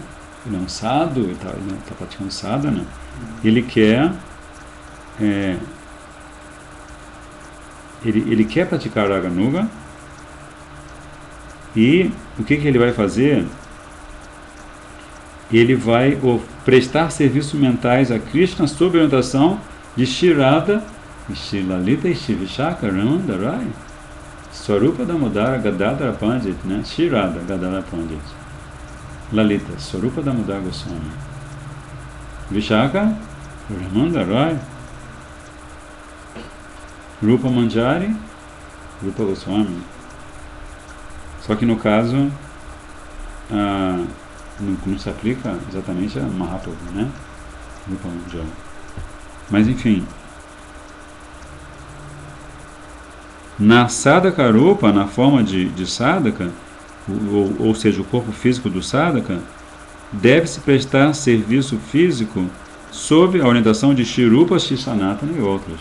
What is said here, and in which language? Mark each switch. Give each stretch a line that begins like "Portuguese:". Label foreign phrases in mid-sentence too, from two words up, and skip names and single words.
Portuguese: Ele é um sadhu, ele está praticando sadhana, ele quer ele quer praticar Raganuga, e o que ele vai fazer? Ele vai prestar serviços mentais a Krishna sob a orientação de Shri Radha, Shri Lalita e Shri Vishaka Ramanda Rai, Swarupa Damodara Gadadhara Pandit, né? Shri Radha Gadadhara Pandit, Lalita Swarupa Damodara Goswami, Vishaka Ramanda Rai, Rupa Manjari, Rupa Goswami. Só que no caso não se aplica exatamente a Mahaprabhu, né? Rupa Manjari. Mas enfim, na Sadhaka Rupa, na forma de Sadhaka, ou seja, o corpo físico do Sadhaka, deve-se prestar serviço físico sob a orientação de Shri Rupa, Shri Sanatana e outros.